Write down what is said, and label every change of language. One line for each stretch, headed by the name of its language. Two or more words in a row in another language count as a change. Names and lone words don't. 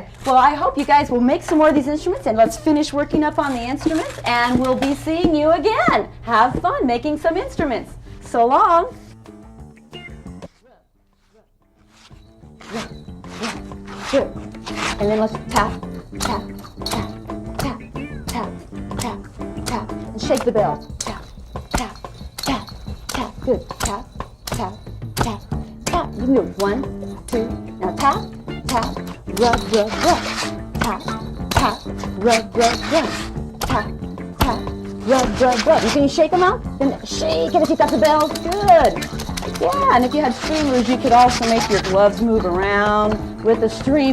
English: Well, I hope you guys will make some more of these instruments, and let's finish working up on the instruments, and we'll be seeing you again. Have fun making some instruments. So long. Good. And then let's tap, tap, tap, tap, tap, tap, tap, and shake the bell. Tap, tap, tap, tap. Good. Tap, tap, tap, tap. You can do 1, 2. Now tap, tap, rub, rub, rub. Tap, tap, rub, rub, rub. Tap, tap, rub, rub, rub. Can you shake them out? Then shake it if you've got the bells. Good. Yeah, and if you had streamers, you could also make your gloves move around with the streamers.